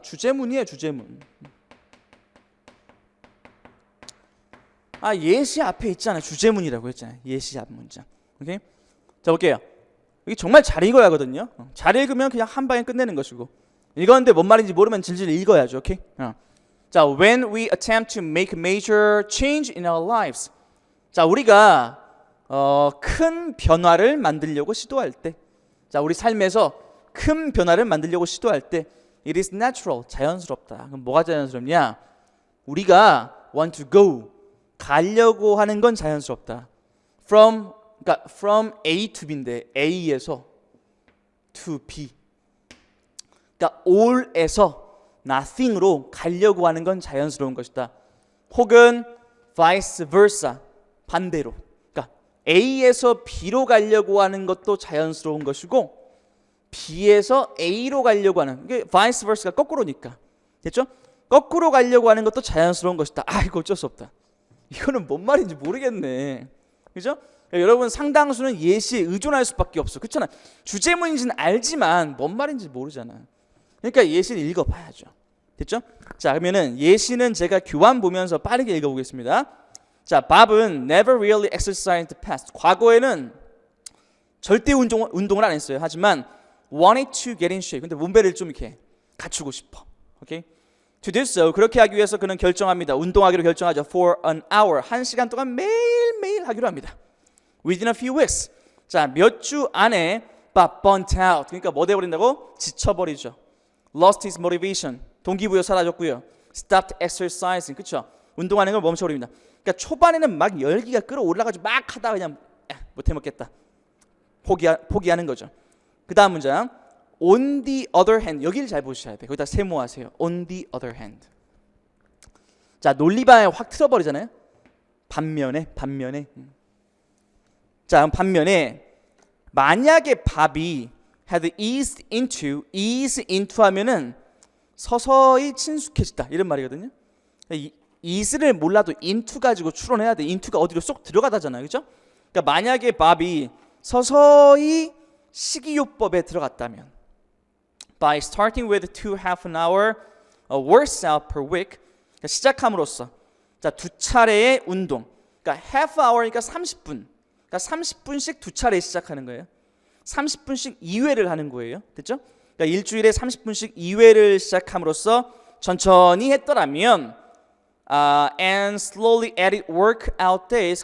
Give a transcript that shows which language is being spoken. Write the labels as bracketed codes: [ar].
[ko] 주제문이에요, 주제문. 예시 앞에 있잖아요. 주제문이라고 했잖아요. 예시 앞 문장. 오케이? 자, 볼게요. 이게 정말 잘 읽어야 하거든요. 잘 읽으면 그냥 한 방에 끝내는 것이고, 읽었는데 뭔 말인지 모르면 질질 읽어야죠. 오케이? 자, [en] when we attempt to make major change in our lives. [ko] 자, 우리가 큰 변화를 만들려고 시도할 때, 자, 우리 삶에서 큰 변화를 만들려고 시도할 때, [en] it is natural, [ko] 자연스럽다. 그럼 뭐가 자연스럽냐? 우리가 [en] want to go, [ko] 가려고 하는 건 자연스럽다. 그러니까 [en] from A to B [ko] 인데 A에서 to B. 그러니까 all에서 nothing으로 가려고 하는 건 자연스러운 것이다. 혹은 [en] vice versa, [ko] 반대로. 그러니까 A에서 B로 가려고 하는 것도 자연스러운 것이고 B에서 A로 가려고 하는, 이게 vice versa가 거꾸로니까. 됐죠? 거꾸로 가려고 하는 것도 자연스러운 것이다. 이거 어쩔 수 없다. 이거는 뭔 말인지 모르겠네. 그죠? 여러분 상당수는 예시에 의존할 수밖에 없어. 그렇잖아. 주제문인지는 알지만 뭔 말인지 모르잖아. 그러니까 예시를 읽어봐야죠. 됐죠? 자, 그러면은 예시는 제가 교환 보면서 빠르게 읽어보겠습니다. 자, 밥은 [en] never really exercised the past. [ko] 과거에는 절대 운동을 안 했어요. 하지만 [en] wanted to get in shape. [ko] 근데 몸매를 좀 이렇게 갖추고 싶어. 오케이? [en] To do so, [ko] 그렇게 하기 위해서 그는 결정합니다. 운동하기로 결정하죠. [en] For an hour, [ko] 1시간 동안 매일매일 하기로 합니다. [en] Within a few weeks. [ko] 자, 몇 주 안에 [en] Bob burnt out. [ko] 그러니까 뭐 돼버린다고? 지쳐버리죠. [en] Lost his motivation. [ko] 동기부여 사라졌고요. [en] Stopped exercising. 그렇죠? [ko] 운동하는 걸 멈춰버립니다. 그러니까 초반에는 막 열기가 끌어올라가지고 막 하다가 그냥 못해먹겠다. 포기하는 거죠. 그 다음 문장. [en] On the other hand. [ko] 여기를 잘 보셔야 돼요. 거기다 세모하세요. [en] On the other hand. [ko] 자, 논리방에 확 틀어버리잖아요. 반면에. 자, 반면에 만약에 밥이 [en] had eased into [ko] 하면은 서서히 친숙해지다 이런 말이거든요. ease를 몰라도 into 가지고 추론해야 돼. into가 어디로 쏙 들어가다잖아요. 그렇죠? 그러니까 만약에 밥이 서서히 식이요법에 들어갔다면 [en] by starting with 2 half an hour workout per week. [ko] 그러니까 시작함으로써 자, 2차례의 운동. 그러니까 half hour니까 30분. 그러니까 30분씩 2차례 시작하는 거예요. 30분씩 2회를 하는 거예요. 됐죠? 그러니까 일주일에 30분씩 2회를 시작함으로써 천천히 했더라면 [en] and slowly added workout days.